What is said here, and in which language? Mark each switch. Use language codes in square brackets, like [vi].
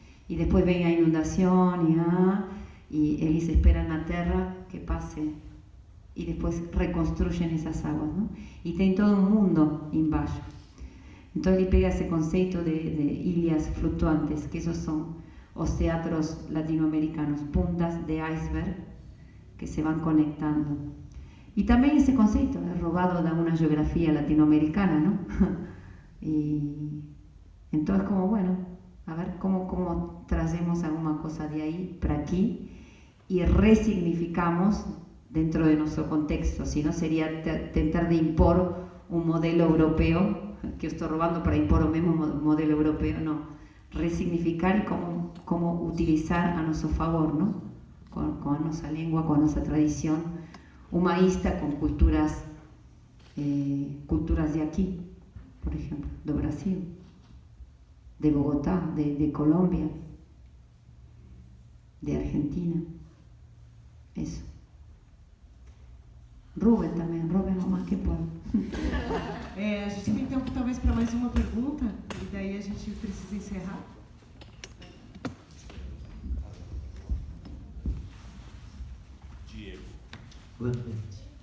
[pt] E depois vem a inundação e eles esperam na terra que passe e depois reconstruem essas águas, não? E tem todo um mundo embaixo. Então ele pega esse conceito de ilhas flutuantes, que esos são os teatros latino-americanos, [es] puntas de iceberg que se van conectando. Y también ese concepto es robado de una geografía latinoamericana, ¿no? Y entonces como, bueno, a ver cómo trazemos alguna cosa de ahí para aquí y resignificamos dentro de nuestro contexto, si no sería tentar de impor un modelo europeo, que estoy robando para impor el mismo modelo europeo, no, resignificar y cómo utilizar a nuestro favor, ¿no? Con nuestra lengua, con nuestra tradición humanista, con culturas de aquí, por ejemplo, de Brasil, de Bogotá, de Colombia, de Argentina, eso. [pt] Rubem também, Rubem é o mais que pode. A gente tem tempo talvez para mais uma pergunta, e daí a gente precisa encerrar. Diego. Boa noite.